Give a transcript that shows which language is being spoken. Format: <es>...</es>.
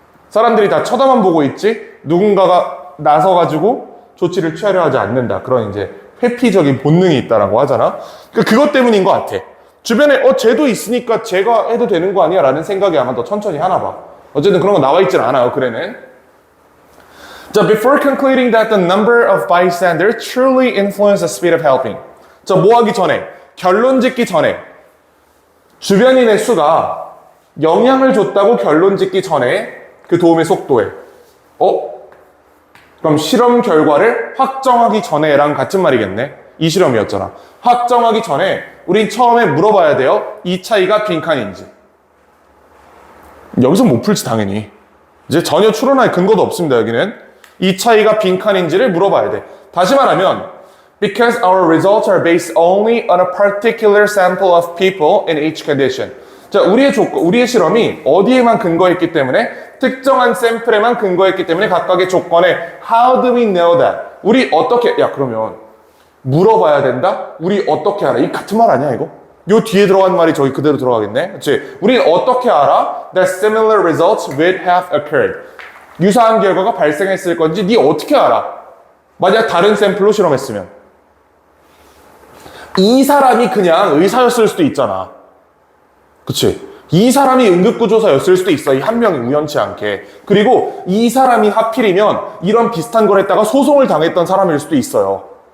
<ko>사람들이 다 쳐다만 보고 있지 누군가가 나서가지고 조치를 취하려 하지 않는다. 그런 이제 회피적인 본능이 있다라고 하잖아. 그것 때문인 것 같아. 주변에 쟤도 있으니까 쟤가 해도 되는 거 아니야? 라는 생각이 아마 더 천천히 하나 봐. 어쨌든 그런 거 나와 있진 않아요. 글에는.</ko> <en>자, before concluding that the number of bystanders truly influence the speed of helping.</en> <ko>자, 뭐 하기 전에 결론 짓기 전에 주변인의 수가 영향을 줬다고 결론 짓기 전에 그 도움의 속도에 그럼 실험 결과를 확정하기 전에랑 같은 말이겠네. 이 실험이었잖아. 확정하기 전에 우린 처음에 물어봐야 돼요. 이 차이가 빈칸인지. 여기서 못 풀지 당연히. 이제 전혀 추론할 근거도 없습니다. 여기는 이 차이가 빈칸인지를 물어봐야 돼. 다시 말하면</ko> <en>because our results are based only on a particular sample of people in each condition.</en> <ko>자, 우리의 실험이 어디에만 근거했기 때문에 특정한 샘플에만 근거했기 때문에 각각의 조건에</ko> <en>how do we know that?</en> <ko>우리 어떻게 그러면 물어봐야 된다? 우리 어떻게 알아? 이 같은 말 아니야 이거? 요 뒤에 들어간 말이 저기 그대로 들어가겠네. 그렇지? 우린 어떻게 알아?</ko> <en>That similar results would have occurred.</en> <ko>유사한 결과가 발생했을 건지 네 어떻게 알아? 만약 다른 샘플로 실험했으면 이 사람이 그냥 의사였을 수도 있잖아. 그치? 이 사람이 응급구조사였을 수도 있어. 이 한 명이 우연치 않게. 그리고 이 사람이 하필이면 이런 비슷한 걸 했다가 소송을 당했던 사람일 수도 있어요.</ko>